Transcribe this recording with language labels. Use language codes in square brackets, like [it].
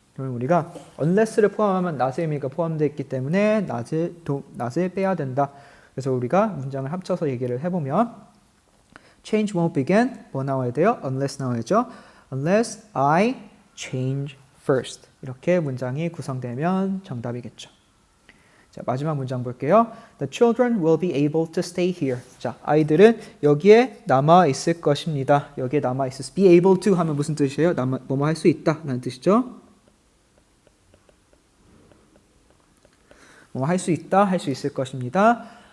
[ko] 그럼 우리가 unless를 포함하면 not의 의미가 포함되어 있기 때문에 not을 빼야 된다. 그래서 우리가 문장을 합쳐서 얘기를 해보면 [en] Change won't begin. [ko] 뭐 나와야 돼요? Unless 나와야죠. [en] Unless I change first. [ko] 이렇게 문장이 구성되면 정답이겠죠. 자, 마지막 문장 볼게요. [en] The children will be able to stay here. [ko] 자, 아이들은 여기에 남아 있을 것입니다. 여기에 남아 있을 be able to 하면 무슨 뜻이에요? 뭐뭐 할 수 있다 라는 뜻이죠. 뭐뭐 할 수 있다, 할 수 있을 것입니다.